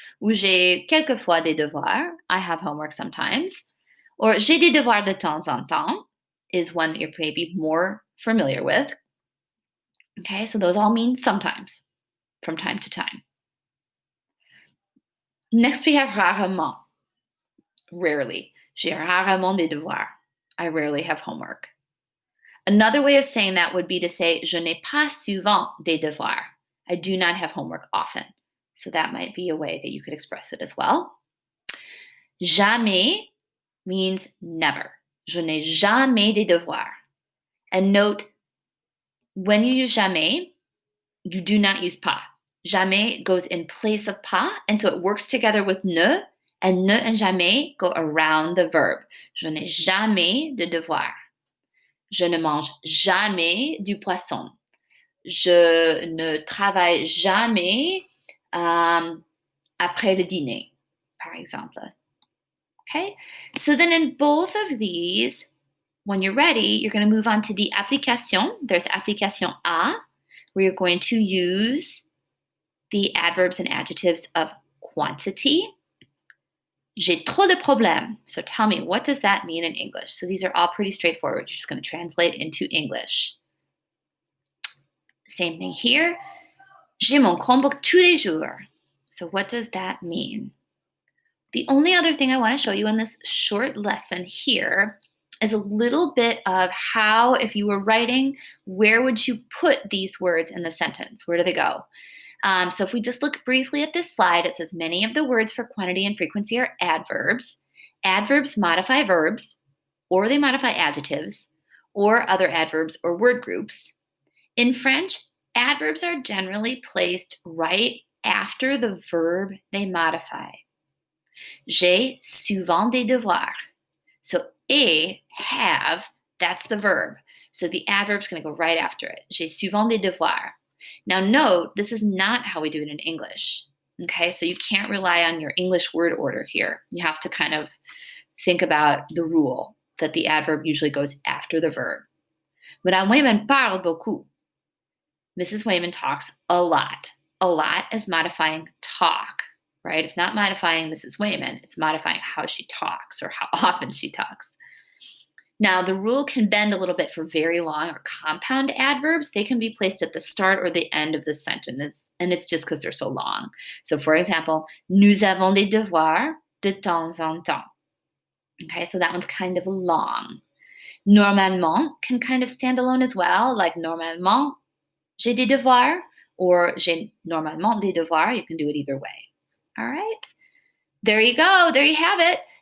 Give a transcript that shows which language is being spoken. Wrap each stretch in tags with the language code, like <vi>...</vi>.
<fr>Ou j'ai quelquefois des devoirs.</fr> <en>I have homework sometimes. Or</en> <fr>j'ai des devoirs de temps en temps</fr> <en>is one that you're maybe more familiar with. Okay, so those all mean sometimes, from time to time. Next, we have rarement. Rarely.</en> <fr>J'ai rarement des devoirs.</fr> <en>I rarely have homework. Another way of saying that would be to say,</en> <fr>je n'ai pas souvent des devoirs.</fr> <en>I do not have homework often. So that might be a way that you could express it as well. Jamais means never.</en> <fr>Je n'ai jamais des devoirs.</fr> <en>And note, when you use jamais, you do not use pas. Jamais goes in place of pas, and so it works together with ne, and ne and jamais go around the verb.</en> <fr>Je n'ai jamais de devoirs. Je ne mange jamais du poisson. Je ne travaille jamais après le dîner, par exemple.</fr> <en>Okay, so then in both of these, when you're ready, you're going to move on to the application. There's application A, where you're going to use the adverbs and adjectives of quantity.</en> <fr>J'ai trop de problèmes.</fr> <en>So tell me, what does that mean in English? So these are all pretty straightforward. You're just going to translate into English. Same thing here.</en> <fr>J'ai mon Chromebook tous les jours.</fr> <en>So what does that mean? The only other thing I want to show you in this short lesson here is a little bit of how, if you were writing, where would you put these words in the sentence? Where do they go? So if we just look briefly at this slide, it says many of the words for quantity and frequency are adverbs. Adverbs modify verbs, or they modify adjectives, or other adverbs or word groups. In French, adverbs are generally placed right after the verb they modify.</en> <fr>J'ai souvent des devoirs.</fr> <en>So have, that's the verb. So the adverb's going to go right after it.</en> <fr>J'ai souvent des devoirs.</fr> <en>Now note, this is not how we do it in English. Okay, so you can't rely on your English word order here. You have to kind of think about the rule that the adverb usually goes after the verb.</en> <fr>Madame Wayman parle beaucoup.</fr> <en>Mrs. Wayman talks a lot. A lot is modifying talk, right? It's not modifying Mrs. Wayman. It's modifying how she talks or how often she talks. Now, the rule can bend a little bit for very long or compound adverbs. They can be placed at the start or the end of the sentence, and it's just because they're so long. So, for example,</en> <fr>nous avons des devoirs de temps en temps.</fr> <en>Okay, so that one's kind of long. Normalement can kind of stand alone as well, like</en> <fr>normalement, j'ai des devoirs,</fr> <en>or</en> <fr>j'ai normalement des devoirs.</fr> <en>You can do it either way. All right, there you go. There you have it.</en>